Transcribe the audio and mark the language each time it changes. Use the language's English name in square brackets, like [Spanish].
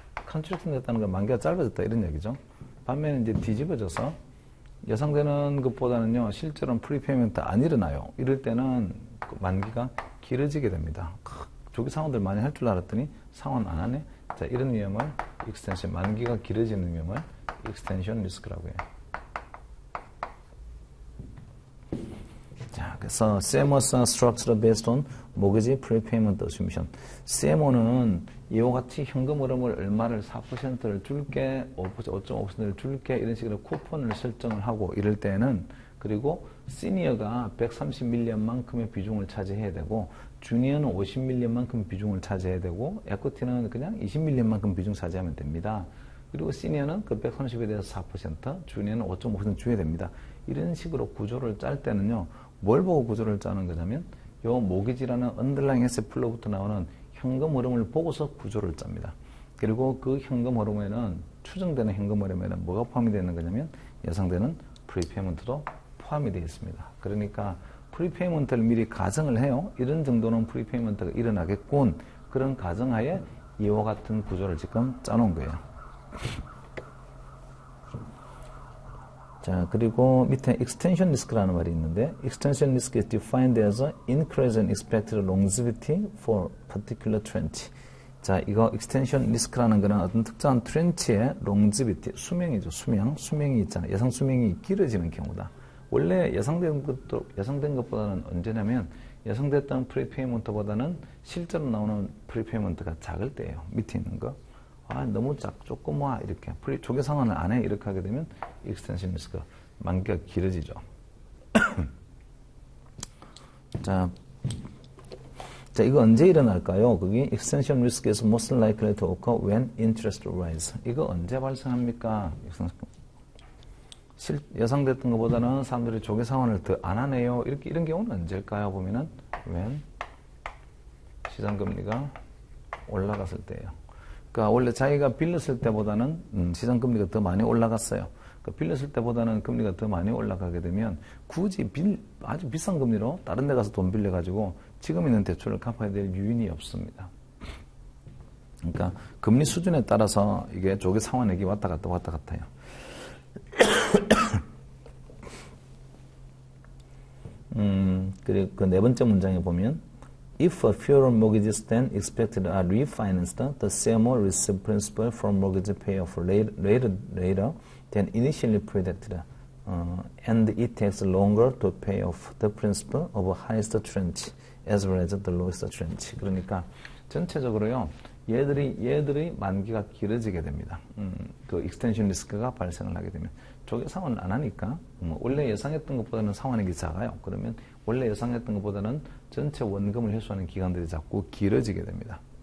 [Korean] contraction 됐다는 건 만기가 짧아졌다 이런 얘기죠. 반면에 이제 뒤집어져서 예상되는 것보다는요 실제로는 프리페이먼트 안 일어나요. 이럴 때는 그 만기가 길어지게 됩니다. 조기 상환들 많이 할 줄 알았더니 상환 안 하네. 자, 이런 위험을 extension 만기가 길어지는 위험을 extension risk라고 해요. 자, 그래서 [English] CMO's structure based on mortgage prepayment assumption. [Korean] CMO는 이와 같이 현금 흐름을 얼마를 4%를 줄게, 5.5%를 줄게 이런 식으로 쿠폰을 설정을 하고 이럴 때는 그리고 시니어가 130밀리언만큼의 비중을 차지해야 되고 주니어는 50밀리언만큼 비중을 차지해야 되고 에쿼티는 그냥 20밀리언만큼 비중 차지하면 됩니다. 그리고 시니어는 그 130에 대해서 4%, 주니어는 5.5% 줘야 됩니다. 이런 식으로 구조를 짤 때는요, 뭘 보고 구조를 짜는 거냐면, 요 모기지라는 언더라잉 에셋 플로부터 나오는 현금 흐름을 보고서 구조를 짭니다. 그리고 그 현금 흐름에는, 추정되는 현금 흐름에는 뭐가 포함이 되는 거냐면, 예상되는 프리페이먼트도 포함이 되어 있습니다. 그러니까, 프리페이먼트를 미리 가정을 해요. 이런 정도는 프리페이먼트가 일어나겠군. 그런 가정하에 이와 같은 구조를 지금 짜놓은 거예요. 자, 그리고 밑에 extension risk라는 말이 있는데 [English] extension risk is defined as increase in expected longevity for particular trench. [Korean] 자, 이거 extension risk라는 거는 어떤 특정한 트렌치의 longevity, 수명이죠. 수명이 있잖아요. 예상 수명이 길어지는 경우다. 원래 예상된 것보다는 언제냐면 예상됐던 프리페이먼트보다는 실제로 나오는 프리페이먼트가 작을 때예요. 밑에 있는 거. 아, 너무 조그마, 이렇게. 조기 상환을 안 해. 이렇게 하게 되면, extension risk, 만기가 길어지죠. 자, 이거 언제 일어날까요? 그게 [English] extension risk is most likely to occur when interest rise. [Korean] 이거 언제 발생합니까? 예상됐던 것보다는 사람들이 조기 상환을 더 안 하네요. 이런 경우는 언제일까요? 보면은, when 시장금리가 올라갔을 때예요. 그러니까 원래 자기가 빌렸을 때보다는 시장금리가 더 많이 올라갔어요. 그러니까 빌렸을 때보다는 금리가 더 많이 올라가게 되면 굳이 아주 비싼 금리로 다른 데 가서 돈 빌려가지고 지금 있는 대출을 갚아야 될 유인이 없습니다. 그러니까 금리 수준에 따라서 이게 조기 상환액이 왔다 갔다 해요. 그리고 그 네 번째 문장에 보면 [English] If fewer mortgages than expected are refinanced, the CMO receives principal from mortgage payoff later than initially predicted, and it takes longer to pay off the principal of highest tranche as well as the lowest tranche. [Korean] 그러니까 전체적으로요, 얘들이 만기가 길어지게 됩니다. 그 익스텐션 리스크가 발생을 하게 되면 조기 상환을 안 하니까 원래 예상했던 것보다는 상환액이 작아요. 그러면 원래 예상했던 것보다는 전체 원금을 회수하는 기간들이 자꾸 길어지게 됩니다.